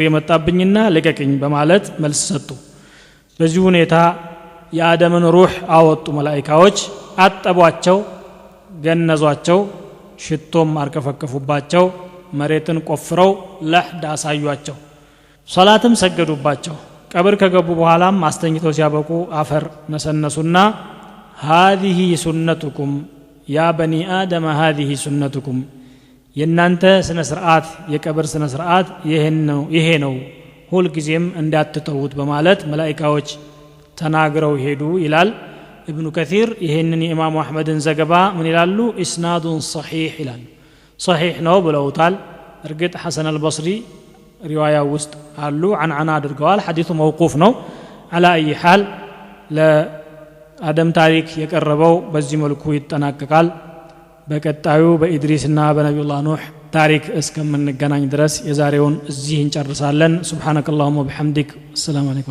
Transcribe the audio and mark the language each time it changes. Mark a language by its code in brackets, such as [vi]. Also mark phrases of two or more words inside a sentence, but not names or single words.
[am] የመጣብኝና ልቀቅኝ በማለት መልስ ሰጡ። በዚህ ሁኔታ የአደምን ሩህ አወጡ መላእክቶች፣ አጠቧቸው፣ ገነዟቸው፣ ሽቶም አርከፈከፉባቸው፣ መሬትን ቆፍረው ለሕድ አሳዩአቸው፣ ሶላትም ሰገዱባቸው። ቀብር ከገቡ በኋላም አስተኝተው ሲያበቁ አፈር ነሰነሱና [ar] هذه سنتكم يا بني آدم هذه سنتكم [am] የናንተ ስነ ስርዓት የቀብር ስነ ስርዓት ይሄ ነው ሁልጊዜም እንዳትተውት በማለት መላእክቶች ተናግረው ሄዱ ይላል ኢብኑ ከሲር። ይሄንን የኢማሙ አሕመድን ዘገባ ምን ይላሉ? [ar] إسناده صحيح [am] ይላሉ። ሰሒሕ ነው ብለውታል። እርግጥ ሐሰን አልበስሪ ሪዋያ ውስጥ አሉ፣ ዐንዐና አድርገዋል። ሐዲሱ መውቁፍ ነው። አላ አይ ሐል አደም ታሪክ የቀረበው በዚህ መልኩ ይጠናቀቃል። በቀጣዩ በኢድሪስና በነቢዩላህ ኑህ ታሪክ እስከምንገናኝ ድረስ የዛሬውን እዚህ እንጨርሳለን። [ar] سبحانك اللهم وبحمدك። السلام عليكم።